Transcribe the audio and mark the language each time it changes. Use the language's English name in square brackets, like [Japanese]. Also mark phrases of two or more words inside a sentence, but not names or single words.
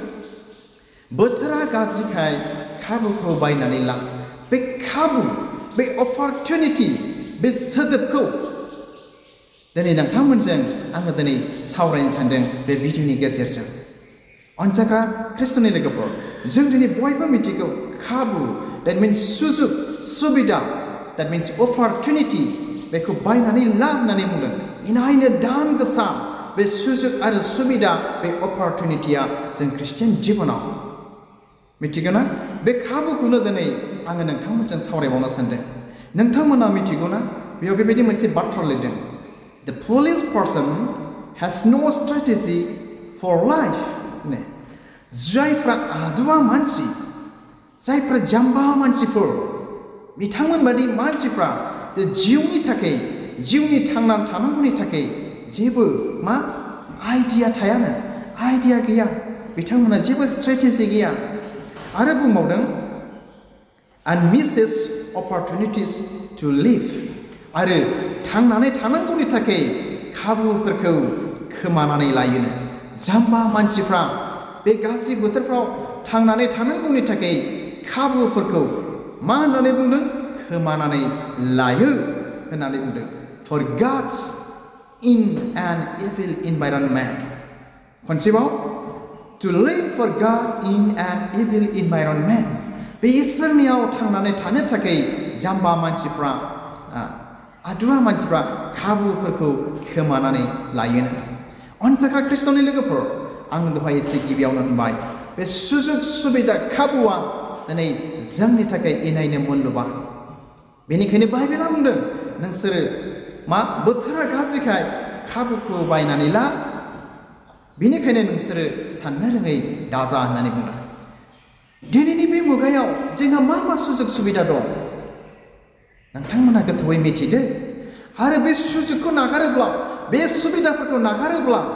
[Bodo] बोथोरा गाज्रिखाय खाबुखौ बायनानै ला। बे खाबु, बे अपरचुनिटि, बे सोदोबखौ दिनै नोंथांमोनजों आङो दिनै सावरायनो सानदों बे भिडिअनि गेजेरजों। अनजाग्रा ख्रिस्टनि लोगोफोर, जों दिनै बयबो मिथिगौ खाबु, [English] that means [Bodo] सुजुग, सुबिदा, [English] that means opportunity, [Bodo] बेखौ बायनानै ला होननानै बुंदों। इनायनो दाम गोसा बे सुजुग आरो सुबिदा, बे अपरचुनिटिया जों ख्रिस्टियान जिबनाव मिथिगौ ना? बे खाबुखौनो दिनै आङो नोंथांमोनजों सावरायबावनो सानदों। नोंथांमोना मिथिगौ ना? बेयाव बेबायदि मोनसे बाथ्रा लिरदों, [English] The foolish person has no strategy for life। [Bodo] जायफ्रा आदुवा मानसि, जायफ्रा जाम्बा मानसिफोर, बिथांमोन बादि मानसिफ्रा जिउनि थाखाय, जिउनि थांना थानांगौनि थाखाय जेबो मा आइडिया थायानो आइडिया गैया बिथांमोना जेबो स्ट्रेटेजि गैया आरो बुंबावदों [English] and misses opportunities to live [Bodo] आरो थांनानै थानांगौनि थाखाय खाबुफोरखौ खोमानानै लायोनो जाम्बा मानसिफ्रा बे गाज्रि बोथोरफ्राव थांनानै थानांगौनि थाखाय खाबुफोरखौ मा होननानै बुंदों खोमानानै लायो होननानै बुंदों [English] for God in an evil environment खनसेबाव to live for God in an evil environment [Bodo] बे इसोरनियाव थांनानै थानो थाखाय जाम्बा मानसिफ्रा आदुवा मानसिफ्रा खाबुफोरखौ खोमानानै लायोनो अनजाग्रा ख्रिस्ट'नि लोगोफोर आं दहाय एसे गिबियावनो होनबाय बे सुजुग सुबिदा खाबुआ दिनै जोंनि थाखाय इनायनो मुल्यबान बेनिखायनो बाइबेला बुंदों नोंसोरो मा बोथोरा गाज्रिखाय खाबुखौ बायनानै ला बेनिखायनो नोंसोरो साननो रोङै दाजा होननानै बुंदों दिनैनि बे मुगायाव जोंहा मा सुजुग सुबिदा दं नोंथांमोना गोथौयै मिथिदो आरो बे सुजुगखौ नागारोब्ला बे सुबिदाफोरखौ नागारोब्ला